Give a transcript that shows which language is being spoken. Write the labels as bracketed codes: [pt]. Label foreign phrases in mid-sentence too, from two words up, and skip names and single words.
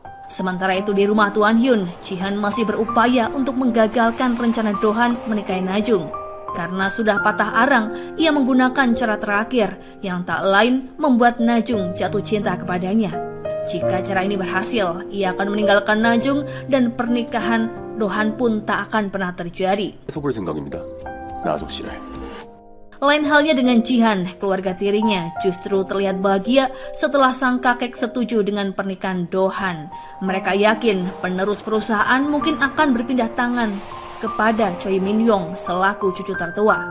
[id] Sementara itu di rumah Tuan Hyun, Jihan masih berupaya untuk menggagalkan rencana Do-han menikahi Najung. Karena sudah patah arang, ia menggunakan cara terakhir yang tak lain membuat Najung jatuh cinta kepadanya. Jika cara ini berhasil, ia akan meninggalkan Najung dan pernikahan Do-han pun tak akan pernah terjadi. [ko] 속을 생각입니다. 나아족 씨를. [id] Lain halnya dengan Jihan, keluarga tirinya justru terlihat bahagia setelah sang kakek setuju dengan pernikahan Do-han. Mereka yakin penerus perusahaan mungkin akan berpindah tangan kepada Choi Min-yong selaku cucu tertua.